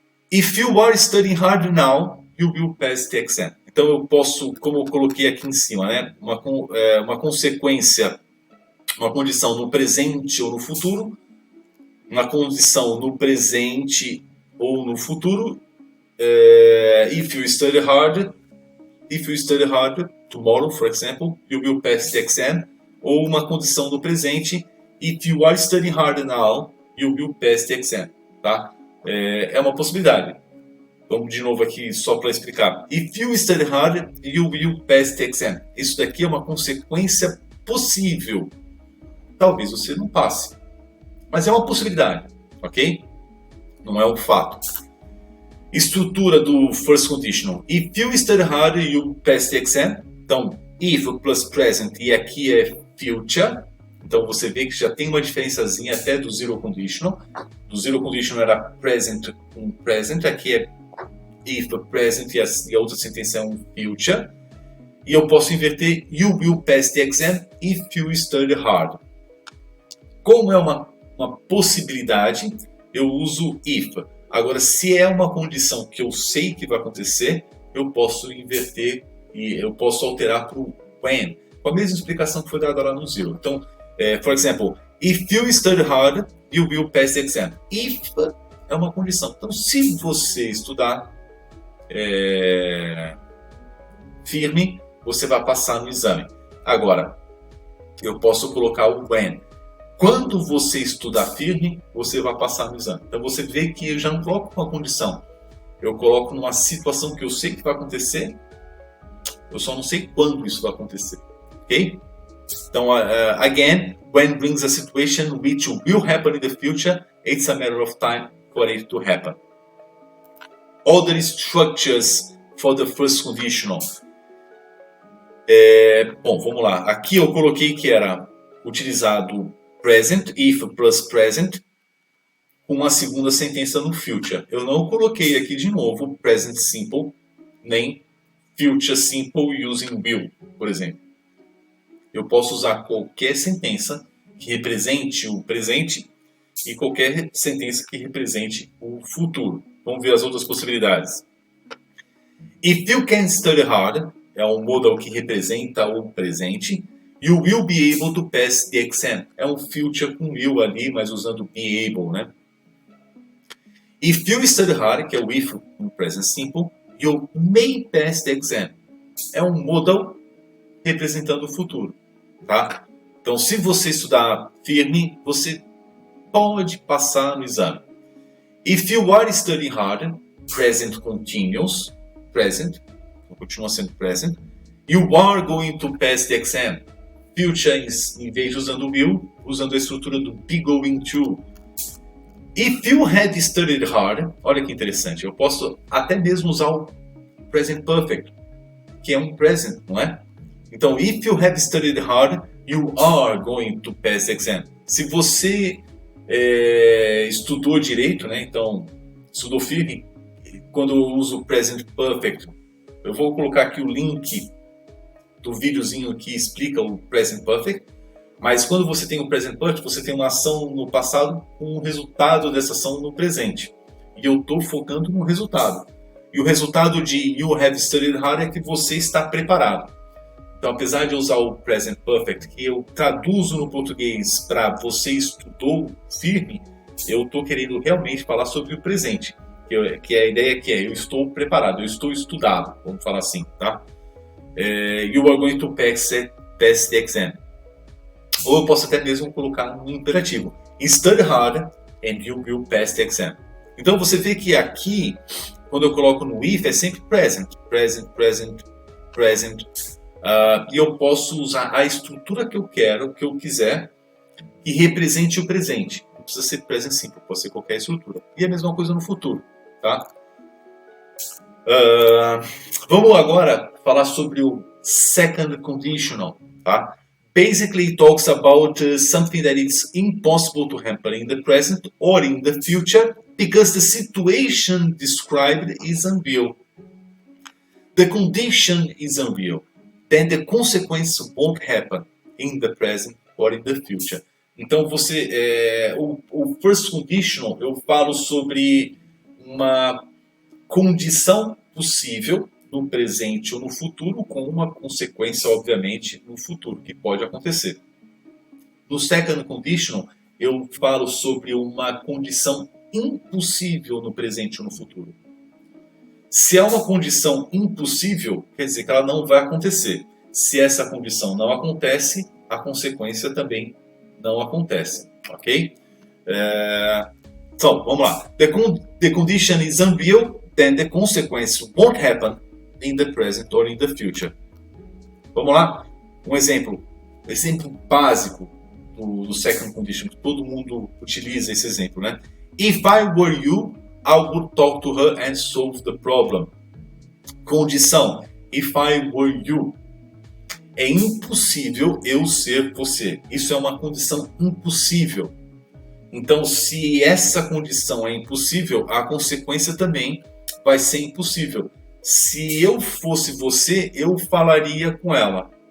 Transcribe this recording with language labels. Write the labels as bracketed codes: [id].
[en] If you are studying hard now, you will pass the exam. [pt] Então eu posso, como eu coloquei aqui em cima, né, uma consequência, uma condição no presente ou no futuro, uma condição no presente ou no futuro. [en] If you study hard tomorrow, for example, you will pass the exam. [pt] Ou uma condição no presente, [en] if you are studying hard now, you will pass the exam. [pt] Tá? É uma possibilidade. Vamos de novo aqui só para explicar. [en] If you study hard, you will pass the exam. [pt] Isso daqui é uma consequência possível. Talvez você não passe. Mas é uma possibilidade, ok? Não é um fato. Estrutura do first conditional. [en] If you study hard, you will pass the exam. [pt] Então, if plus present e aqui é future. Então você vê que já tem uma diferençazinha até do zero conditional. Do zero conditional era present com present. Aqui é if present e a outra sentença é um future. E eu posso inverter [en] you will pass the exam if you study hard. [pt] Como é uma possibilidade, eu uso if. Agora, se é uma condição que eu sei que vai acontecer, eu posso inverter e eu posso alterar para o when, com a mesma explicação que foi dada lá no zero. Então, por exemplo, [en] if you study hard, you will pass the exam. [pt] If é uma condição. Então, se você estudar firme, você vai passar no exame. Agora, eu posso colocar o when. Quando você estudar firme, você vai passar no exame. Então você vê que eu já não coloco uma condição. Eu coloco numa situação que eu sei que vai acontecer, eu só não sei quando isso vai acontecer. Ok? [en] Então, again, when brings a situation which will happen in the future, it's a matter of time for it to happen. Other structures for the first conditional. [pt] Bom, vamos lá. Aqui eu coloquei que era utilizado present, if plus present, com uma segunda sentença no future. Eu não coloquei aqui de novo present simple, nem future simple using will, por exemplo. Eu posso usar qualquer sentença que represente o presente e qualquer sentença que represente o futuro. Vamos ver as outras possibilidades. [en] If you can study hard, [pt] é um modal que representa o presente. [en] You will be able to pass the exam. [pt] É um future com will ali, mas usando be able, né? [en] If you study hard, [pt] que é o if no present simple, [en] you may pass the exam. [pt] É um modal representando o futuro, tá? Então, se você estudar firme, você pode passar no exame. [en] If you are studying hard, present continuous, present, [pt] continua sendo [en] present, you are going to pass the exam. [pt] Future, em vez de usando will, usando a estrutura do be going to. [en] If you had studied hard, [pt] olha que interessante, eu posso até mesmo usar o present perfect, que é um present, não é? Então, [en] if you have studied hard, you are going to pass the exam. [pt] Se você estudou direito, né? Então, estudou firme, quando eu uso o present perfect, eu vou colocar aqui o link do videozinho que explica o present perfect, mas quando você tem o present perfect, você tem uma ação no passado com o resultado dessa ação no presente. E eu estou focando no resultado. E o resultado de [en] you have studied hard [pt] é que você está preparado. Então, apesar de eu usar o present perfect, que eu traduzo no português para você estudou firme, eu estou querendo realmente falar sobre o presente. Que a ideia que eu estou preparado, eu estou estudado, vamos falar assim, tá? [en] You are going to pass the exam. [pt] Ou eu posso até mesmo colocar no imperativo. [en] Study hard and you will pass the exam. [pt] Então você vê que aqui, quando eu coloco no if, é sempre present. Present, present, present. E eu posso usar a estrutura que eu quero, que eu quiser, que represente o presente. Não precisa ser present simple, pode ser qualquer estrutura. E a mesma coisa no futuro, tá? Vamos agora falar sobre o second conditional, tá? [en] Basically, it talks about something that is impossible to happen in the present or in the future because the situation described is unreal. The condition is unreal. Then the consequence won't happen in the present or in the future. [pt] Então o first conditional eu falo sobre uma condição possível no presente ou no futuro, com uma consequência, obviamente, no futuro, que pode acontecer. No second conditional, eu falo sobre uma condição impossível no presente ou no futuro. Se é uma condição impossível, quer dizer que ela não vai acontecer. Se essa condição não acontece, a consequência também não acontece, ok? Então, vamos lá. [en] The condition is unreal, then the consequence won't happen in the present or in the future. [pt] Vamos lá? Um exemplo básico do second condition, que todo mundo utiliza esse exemplo, né? [en] If I were you, I would talk to her and solve the problem. [pt] Condição: [en] if I were you. [pt] É impossível eu ser você. Isso é uma condição impossível. Então, se essa condição é impossível, a consequência também vai ser impossível. Se eu fosse você, eu falaria com ela.